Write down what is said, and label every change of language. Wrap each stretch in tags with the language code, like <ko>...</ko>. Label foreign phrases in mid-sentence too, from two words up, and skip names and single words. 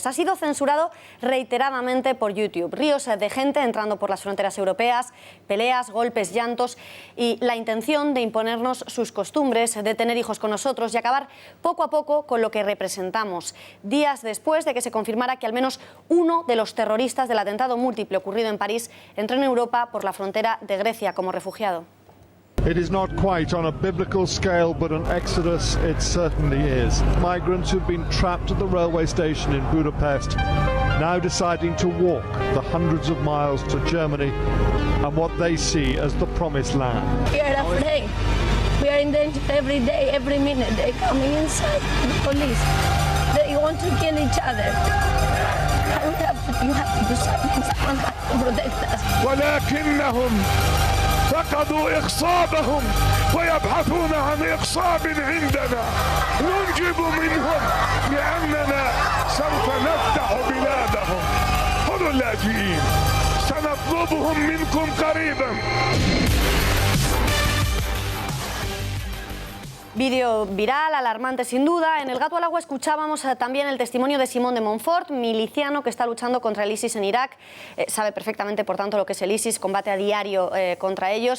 <es>Ha sido censurado reiteradamente por YouTube. Ríos de gente entrando por las fronteras europeas, peleas, golpes, llantos y la intención de imponernos sus costumbres, de tener hijos con nosotros y acabar poco a poco con lo que representamos. Días después de que se confirmara que al menos uno de los terroristas del atentado múltiple ocurrido en París entró en Europa por la frontera de Grecia como refugiado.</es> <en>It is not quite on a biblical scale, but an exodus it certainly is. Migrants who've been trapped at the railway station in Budapest, now deciding to walk the hundreds of miles to Germany and what they see as the promised land. We are afraid. We are in danger every day, every minute. They're coming inside, the police. They want to kill each other. You have to do something. Someone has to protect us.</en> <ar>ولكنهم فقدوا إخصابهم ويبحثون عن إخصاب عندنا ننجب منهم لأننا سوف نفتح بلادهم. خذوا اللاجئين سنطلبهم منكم قريبا.</ar> <es>Vídeo viral, alarmante sin duda. En El Gato al Agua escuchábamos también el testimonio de Simón de Montfort, miliciano que está luchando contra el ISIS en Irak. Sabe perfectamente, por tanto, lo que es el ISIS, combate a diario contra ellos.</es>